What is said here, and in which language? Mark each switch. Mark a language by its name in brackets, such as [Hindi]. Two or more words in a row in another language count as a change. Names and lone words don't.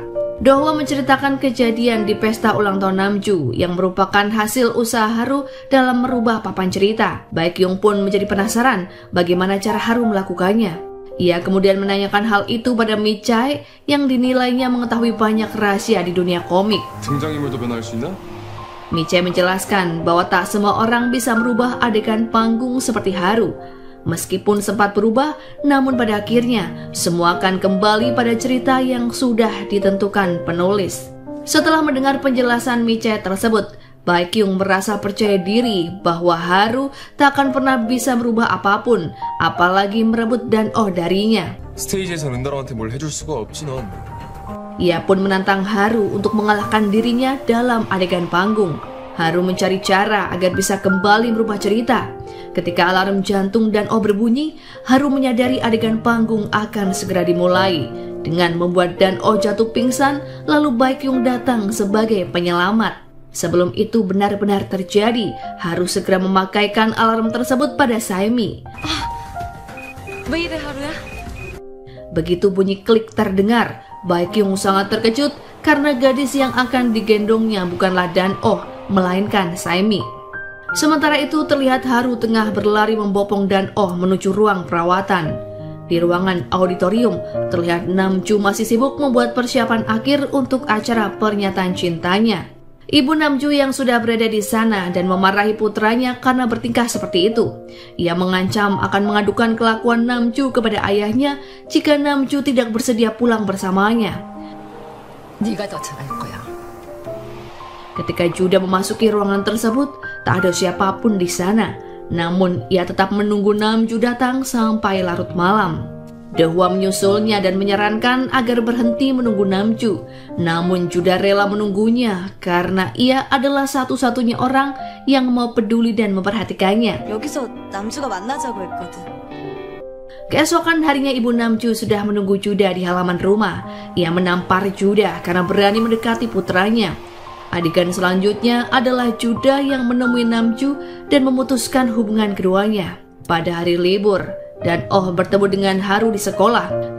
[Indonesian] Dohwa menceritakan kejadian di pesta ulang tahun Namju yang merupakan hasil usaha Haru dalam merubah papan cerita. Baekhyun pun menjadi penasaran bagaimana cara Haru melakukannya. Ia kemudian menanyakan hal itu pada Mi-chae yang dinilainya mengetahui banyak rahasia di dunia komik. [Korean] 등장인물도 변할 수 있나? [Indonesian] Mi-chae menjelaskan bahwa tak semua orang bisa merubah adegan panggung seperti Haru. Meskipun sempat berubah, namun pada akhirnya semua akan kembali pada cerita yang sudah ditentukan penulis. Setelah mendengar penjelasan Mi-chae tersebut, Baekhyun merasa percaya diri bahwa Haru tak akan pernah bisa merubah apapun, apalagi merebut Dan-oh darinya. [Korean] 스테이지에서 은다랑한테 뭘 해줄 수가 없지 넌. [Indonesian] Ia pun menantang Haru untuk mengalahkan dirinya dalam adegan panggung. Haru mencari cara agar bisa kembali merubah cerita. Ketika alarm jantung Dan-oh berbunyi, Haru menyadari adegan panggung akan segera dimulai. Dengan membuat Dan-oh jatuh pingsan, lalu Baekhyun datang sebagai penyelamat. Sebelum itu benar-benar terjadi, Haru segera memakaikan alarm tersebut pada Saemi. [Korean] 왜 이래 하루야? [Indonesian] Begitu bunyi klik terdengar, Baekhyun sangat terkejut karena gadis yang akan digendongnya bukanlah Dan-oh, melainkan Saemi. Sementara itu terlihat Haru tengah berlari membopong Dan-oh menuju ruang perawatan. Di ruangan auditorium, terlihat Namju masih sibuk membuat persiapan akhir untuk acara pernyataan cintanya. Ibu Namju yang sudah berada di sana dan memarahi putranya karena bertingkah seperti itu. Ia mengancam akan mengadukan kelakuan Namju kepada ayahnya jika Namju tidak bersedia pulang bersamanya. [Korean] 네가 더 잘할 거야. [Indonesian] Ketika Juda memasuki ruangan tersebut, tak ada siapapun di sana. Namun ia tetap menunggu Namju datang sampai larut malam. Dohwa menyusulnya dan menyarankan agar berhenti menunggu Namju. Namun Juda rela menunggunya karena ia adalah satu-satunya orang yang mau peduli dan memperhatikannya. [Korean] 여기서 남주가 만나자고 했거든. [Indonesian] Keesokan harinya ibu Namju sudah menunggu Juda di halaman rumah. Ia menampar Juda karena berani mendekati putranya. Adegan selanjutnya adalah Juda yang menemui Namju dan memutuskan hubungan keduanya. Pada hari libur, Dan-oh bertemu dengan Haru di sekolah.